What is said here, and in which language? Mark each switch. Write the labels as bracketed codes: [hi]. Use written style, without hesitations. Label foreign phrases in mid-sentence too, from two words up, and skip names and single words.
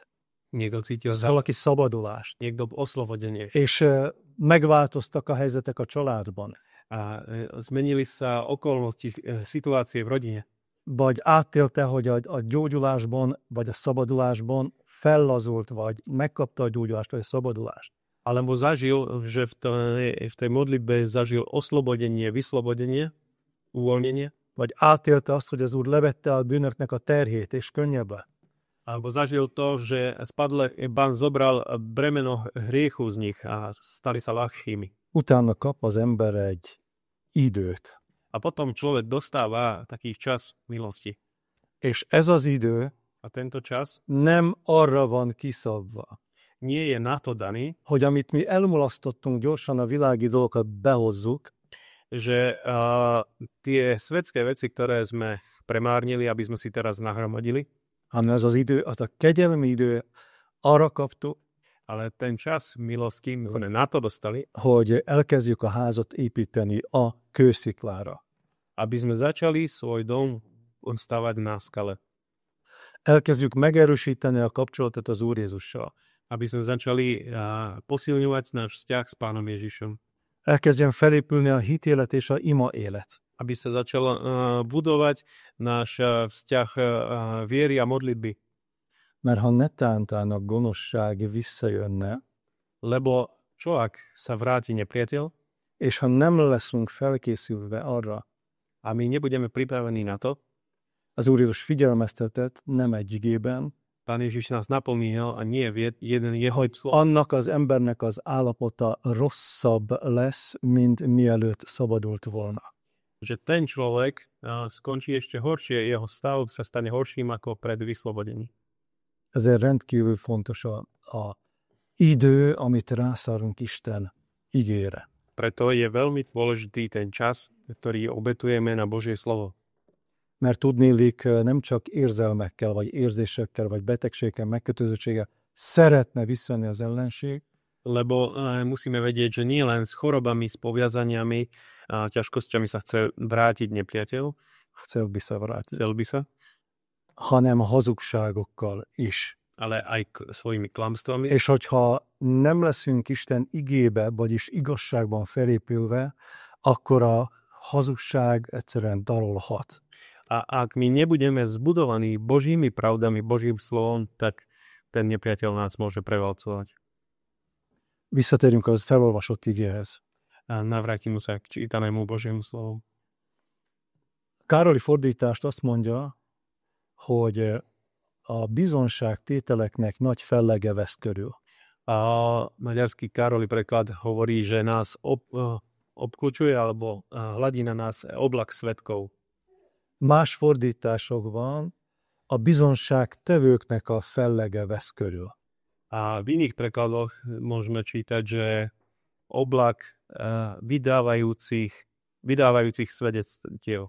[sk] Niekto cítil [hu] Valaki szabadulást. [sk] niekto oslobodenie. [hu] És megváltoztak a helyzetek a családban. [sk] A zmenili sa okolnosti, situácie v rodine. [hu] Vagy átélte, hogy a gyógyulásban, vagy a szabadulásban fellazult, vagy megkapta a gyógyulást, vagy a szabadulást. [sk] Alebo zažil, že v tej modlitbe zažil oslobodenie, vyslobodenie, uvoľnenie. [hu] Vagy átélte azt, hogy az Úr levette a bűnöknek a terhét, és könnyebb lett. [sk] Alebo zažil to, že Pán zobral bremeno hriechu z nich a stali sa ľahkými. [hu] Utána kap az ember egy időt. [sk] A potom človek dostáva taký čas milosti. [hu] És ez az idő [sk] A tento čas [hu] nem arra van kiszabva, [sk] nie je na to daný, [hu] hogy amit mi elmulasztottunk gyorsan a világi dolgokat behozzuk, [sk] že tie svetské veci, ktoré sme premárnili, aby sme si teraz nahromadili, [hu] hanem ez az idő, az a kegyelmi idő, arra kaptuk, [sk] ale ten čas milosti my na to dostali, [hu] hogy elkezdjük a házat építeni a kősziklára. [sk] aby sme začali svoj dom stavať na skale. [hu] Elkezdjük megerősíteni a kapcsolatot az Úr Jézussal. [sk] Aby sme začali posilňovať náš vzťah s Pánom Ježišom. [hu] Elkezdjen felépülni a hitélet és a ima élet. [sk] Aby sa začal budovať náš vzťah viery a modlitby. [hu] Mert ha netántán a gonoszság visszajönne, [sk] lebo čo ak sa vráti nepriateľ, [hu] és ha nem leszünk felkészülve arra, [sk] a my nebudeme pripravení na to, [hu] az Úr Jézus figyelmeztetett, nem egy igében, [sk] Pán Ježiš nás naplnil a nie jeden jeho slov. [hu] Annak az embernek az állapota rosszabb lesz, mint mielőtt szabadult volna. [sk] Že ten človek skončí ešte horšie, jeho stav sa stane horším ako pred vyslobodením. [hu] Ezért rendkívül fontos a idő, amit rászárunk Isten igére. [sk] Preto je veľmi dôležitý ten čas, ktorý obetujeme na Božie slovo. [hu] Mert tudnélik nem csak érzelmekkel, vagy érzésekkel, vagy betegséggel, megkötözöttséggel szeretne visszajönni az ellenség. [sk] Lebo musíme vedieť, že nie len s chorobami, s poviazaniami a ťažkosťami sa chce vrátiť nepriateľ. Chcel by sa vrátiť. Chcel by sa. [hu] Hanem hazugságokkal is. [sk] Ale aj svojimi klamstvami. [hu] És hogyha nem leszünk Isten igébe, vagyis igazságban felépülve, akkor a hazugság egyszerűen darolhat. [sk] A ak my nebudeme zbudovaní Božími pravdami, Božím slovom, tak ten nepriateľ nás môže prevalcovať. [hu] Visszatérjünk az felolvasott igéhez. [sk] A navrátime sa k čítanému Božiemu slovu. [hu] Károli fordítást azt mondja, hogy a bizonságtételeknek nagy fellege vesz körül. [sk] A maďarský Károli preklad hovorí, že nás obklúčuje alebo hladí na nás oblak svedkov. [hu] Más fordításokban a bizonságtevőknek a fellege vesz körül. [sk] A v iných prekladoch môžeme čítať, že oblak vydávajúcich svedectiev.